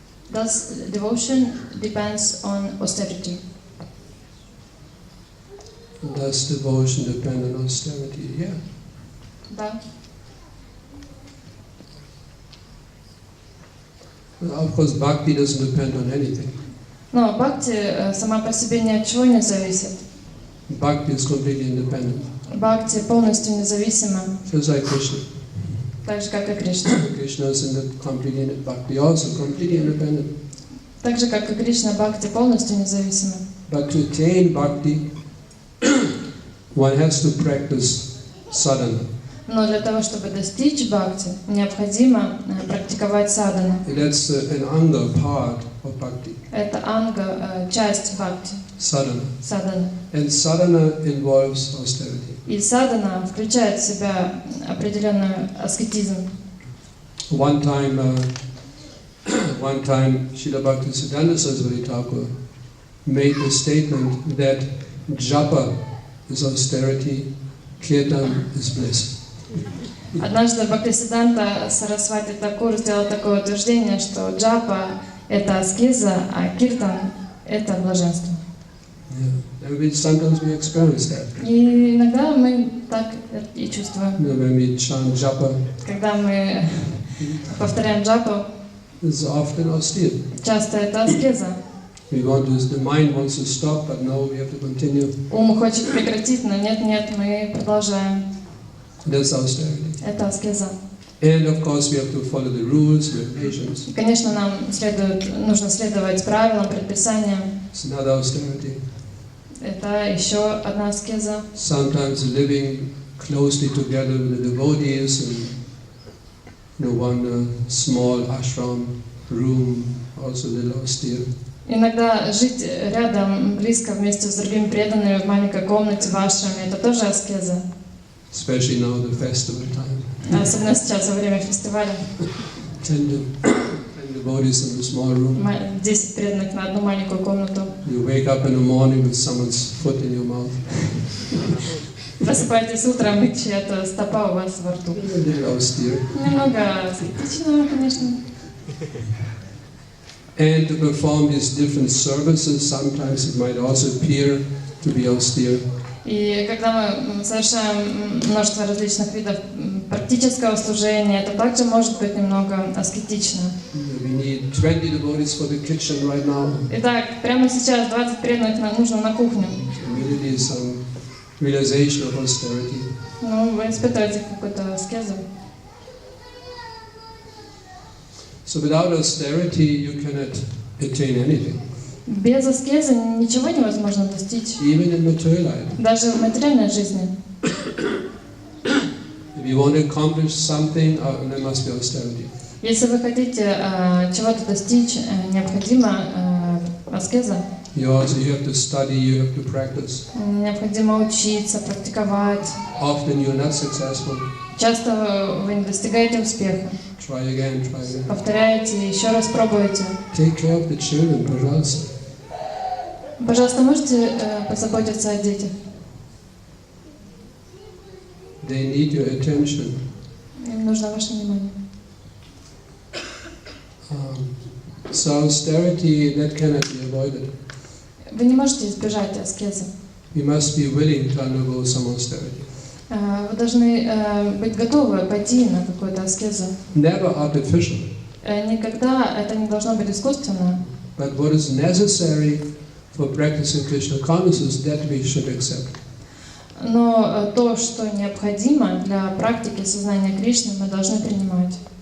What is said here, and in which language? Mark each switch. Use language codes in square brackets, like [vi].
[en] Does devotion depends on austerity? Does devotion depend on austerity? Yeah. [ru] Да. [en] Of course, bhakti doesn't depend on anything. [ru] Но бхакти сама по себе ни от чего не зависит. [en] Bhakti is completely independent. [ru] Бхакти полностью независима, [en] Just like Krishna. [ru] так же как и Кришна. [en] Krishna is completely independent. Bhakti also completely independent. [ru] Так же как и Кришна, бхакти полностью независима. [en] But to attain bhakti, one has to practice sadhana. [ru] Но для того, чтобы достичь бхакти, необходимо практиковать садхану. [en] That's an anga part of bhakti. [ru] Это анга, часть бхакти, [en] Sadhana. [ru] садхана. [en] And sadhana involves austerity. [ru] И садхана включает в себя определенный аскетизм. [en] One time, Srila Bhaktisiddhanta Saraswati Thakur made the statement that japa is austerity, kirtan is bliss. [ru] Однажды Бхактисиддханта Сарасвати Такур сделал такое утверждение, что джапа — это аскеза, а киртан — это блаженство. [en] Yeah. And sometimes we experience that. [ru] И иногда мы так и чувствуем. [en] When we chant japa, [ru] Когда мы повторяем джапу, [en] it's often austere. [ru] часто это аскеза. [en] The mind wants to stop, but no, we have to continue. [ru] Ум хочет прекратить, но нет, мы продолжаем. [en] That's austerity. [ru] Это аскеза. [en] And of course, we have to follow the rules, regulations. [ru] И, конечно, нам нужно следовать правилам, предписаниям. [en] It's another austerity. [ru] Это еще одна аскеза. [en] Sometimes living closely together with the devotees in one small ashram room, also a little austere. [ru] Иногда жить рядом, близко, вместе с другими преданными в маленькой комнате, в ашраме, это тоже аскеза. [en] Especially now the festival time. [ru] Особенно сейчас, во время фестиваля. [en] 10 devotees in a small room. [ru] 10 преданных на одну маленькую комнату. [en] You wake up in the morning with someone's foot in your mouth. [ru] Просыпаетесь утром, и чья-то стопа у вас во рту. [en] A little austere. [ru] Немного аскетично, конечно. [en] And to perform these different services, sometimes it might also appear to be austere. [ru] И когда мы совершаем множество различных видов практического служения, это также может быть немного аскетично. [en] We need 20 devotees for the kitchen right now. [ru] Итак, прямо сейчас 20 преданных нам нужно на кухню. [en] Immediately some realization of austerity. [ru] Ну, вы испытываете какую-то аскезу. [en] So without austerity, you cannot attain anything. [ru] Без аскезы ничего невозможно достичь. [en] Even in material life. [ru] Даже в материальной жизни. [en] If you want to accomplish something, there must be austerity. [ru] Если вы хотите чего-то достичь, необходима аскеза. [en] You have to study, you have to practice. [ru] Необходимо учиться, практиковать. [en] Often you are not successful. [ru] Часто вы не достигаете успеха. [en] Try again, try again. [ru] Повторяйте, еще раз пробуйте. [en] Take care of the children, пожалуйста. [ru] Пожалуйста, можете позаботиться о детях? [en] They need your attention. [ru] Им нужно ваше внимание. [en] So austerity, that cannot be avoided. [ru] Вы не можете избежать аскезы. [en] You must be willing to undergo some austerity. [ru] Вы должны быть готовы пойти на какую-то аскезу. [en] Never artificial. [ru] Никогда это не должно быть искусственно. [en] But what is necessary for practicing Krishna consciousness, that we should accept. [ru] Но то, что необходимо для практики сознания Кришны, мы должны принимать.